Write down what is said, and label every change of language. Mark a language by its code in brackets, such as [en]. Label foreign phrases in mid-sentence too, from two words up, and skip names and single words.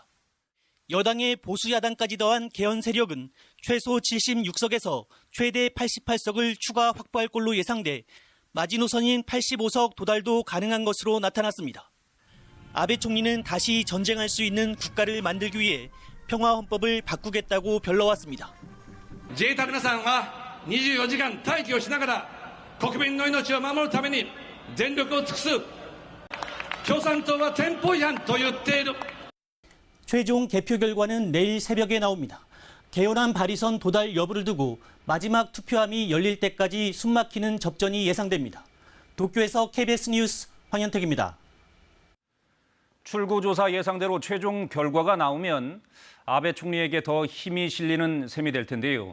[ko] 여당의 보수야당까지 더한 개헌 세력은 최소 76석에서 최대 88석을 추가 확보할 걸로 예상돼 마지노선인 85석 도달도 가능한 것으로 나타났습니다. 아베 총리는 다시 전쟁할 수 있는 국가를 만들기 위해 평화헌법을 바꾸겠다고 별러왔습니다. [ja] 自衛隊の皆さんは24時間待機をしながら国民の命を守るために全力を尽くす。共産党は憲法違反と言っている。 [ko] 최종 개표 결과는 내일 새벽에 나옵니다. 개헌안 발의선 도달 여부를 두고 마지막 투표함이 열릴 때까지 숨막히는 접전이 예상됩니다. 도쿄에서 KBS 뉴스 황현택입니다. 출구조사 예상대로 최종 결과가 나오면 아베 총리에게 더 힘이 실리는 셈이 될 텐데요.